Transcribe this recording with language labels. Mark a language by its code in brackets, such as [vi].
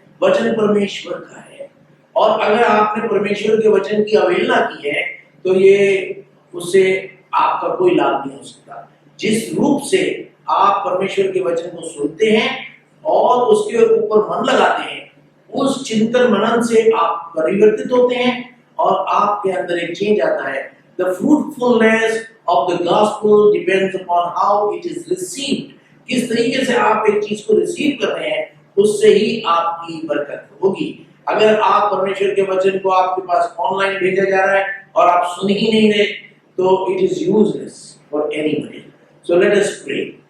[hi] वचन परमेश्वर का है और अगर आपने परमेश्वर के वचन की अवहेलना की है तो ये उससे आपका कोई लाभ नहीं हो सकता। जिस रूप से आप परमेश्वर के वचन को सुनते हैं और उसके ऊपर मन लगाते हैं, उस चिंतन मनन से आप परिवर्तित होते हैं और आपके अंदर एक चेंज आता है। [en] The fruitfulness of the gospel depends upon how it is received। [hi] किस तरीके से आप एक चीज को रिसीव कर रहे हैं उससे ही आपकी बरकत होगी। अगर आप परमेश्वर के वचन को आपके पास ऑनलाइन भेजा जा रहा है और आप सुन ही नहीं रहे तो [en] It is useless for anybody. So let us pray.